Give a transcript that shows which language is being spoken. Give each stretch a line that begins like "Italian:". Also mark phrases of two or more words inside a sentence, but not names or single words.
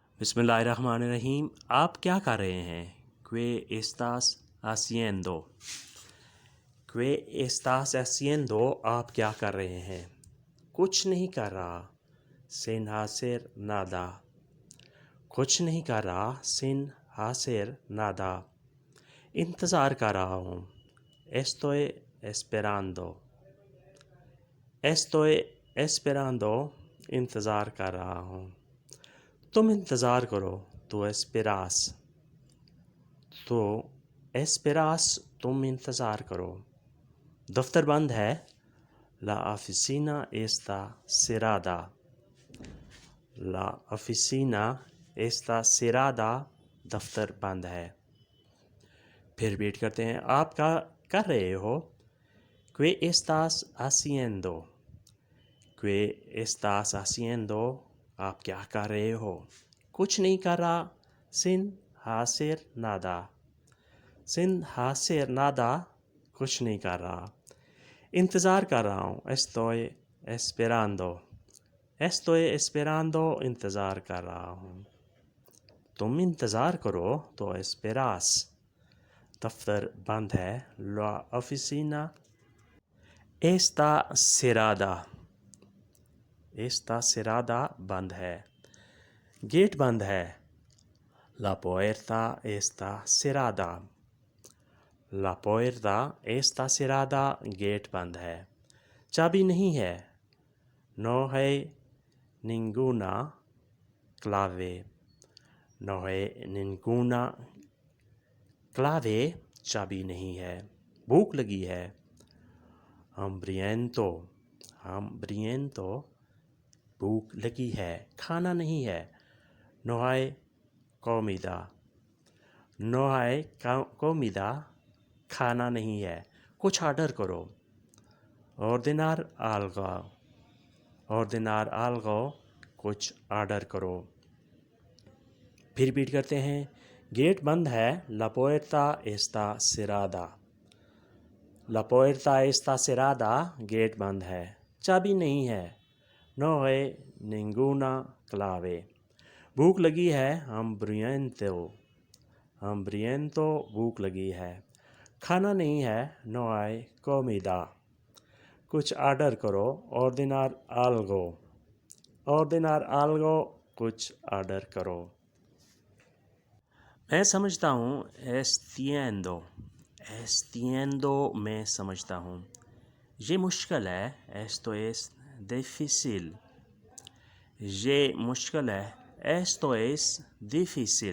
Arabic: بسم اللہ الرحمن الرحیم.
Urdu: آپ کیا کر رہے ہیں؟
Spanish: ¿Qué estás haciendo? ¿Qué estás haciendo?
Urdu: آپ کیا کر رہے ہیں؟ کچھ نہیں کر رہا.
Spanish: Sin hacer nada.
Urdu: کچھ نہیں کر رہا.
Spanish: Sin hacer nada.
Urdu: انتظار کر رہا ہوں.
Spanish: Estoy esperando. Estoy esperando.
Urdu: انتظار کر رہا ہوں. تم انتظار کرو.
Spanish: tú esperas. tú esperas.
Urdu: تم انتظار کرو. دفتر بند ہے.
Spanish: La oficina está cerrada. La oficina está cerrada.
Urdu: دفتر بند ہے. پھر ریپیٹ کرتے ہیں. آپ کا کر رہے ہو.
Spanish: ¿Qué estás haciendo? ¿Qué estás haciendo?
Urdu: آپ کیا کر رہے ہو؟ کچھ نہیں کر رہا.
Spanish: Sin hacer nada. Sin hacer nada.
Urdu: کچھ نہیں کر رہا. انتظار کر رہا ہوں.
Spanish: Estoy esperando. Estoy esperando.
Urdu: انتظار کر رہا ہوں. تم انتظار کرو.
Spanish: tú esperas.
Urdu: دفتر بند ہے.
Spanish: La oficina está cerrada. Está cerrada.
Urdu: بند ہے. گیٹ بند ہے.
Spanish: La puerta está cerrada. La puerta está cerrada.
Urdu: گیٹ بند ہے. چابی نہیں ہے.
Spanish: No hay ninguna clave. No hay ninguna clave.
Urdu: چابی نہیں ہے. بھوک لگی ہے.
Spanish: Hambriento. Hambriento.
Urdu: بھوک لگی ہے. کھانا نہیں ہے.
Spanish: No hay comida. No hay comida.
Urdu: کھانا نہیں ہے. کچھ آرڈر کرو.
Spanish: Ordenar algo. Ordenar algo.
Urdu: کچھ آرڈر کرو. پھر ریپیٹ کرتے ہیں. گیٹ بند ہے.
Spanish: La puerta está cerrada. La puerta está cerrada.
Urdu: گیٹ بند ہے. چابی نہیں ہے.
Spanish: No hay ninguna clave.
Urdu: بھوک لگی ہے.
Spanish: Hambriento. Hambriento.
Urdu: بھوک لگی ہے. کھانا نہیں ہے.
Spanish: No hay comida.
Urdu: کچھ آرڈر کرو.
Spanish: Ordenar algo. Ordenar algo.
Urdu: کچھ آرڈر کرو. میں سمجھتا ہوں.
Spanish: Entiendo. Entiendo.
Urdu: میں سمجھتا ہوں. یہ مشکل ہے.
Spanish: Esto es difícil.
Urdu: یہ مشکل ہے.
Spanish: Esto es difícil.